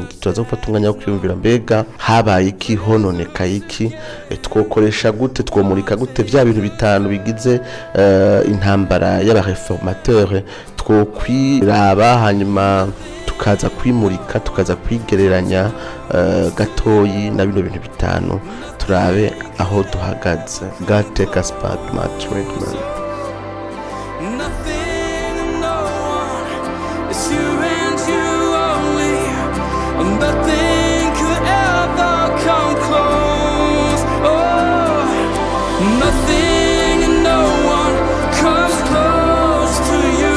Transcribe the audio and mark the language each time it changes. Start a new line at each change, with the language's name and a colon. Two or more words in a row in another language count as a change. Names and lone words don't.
Rundi: Turaza gufata umwanya wo kwiyumvira mbega habaye iki, hononekaye iki, twokoresha gute, twomurika gute vya bintu bitanu bigize intambara y'abareformateur. Twokwiraba hanyuma tukaza kwimurika, tukaza kwigereranya gatoyi na bino bintu bitanu, turabe aho duhagaze.
English: God take us back, Matt Redman. Nothing could ever come close. Oh, nothing and no one comes close to you.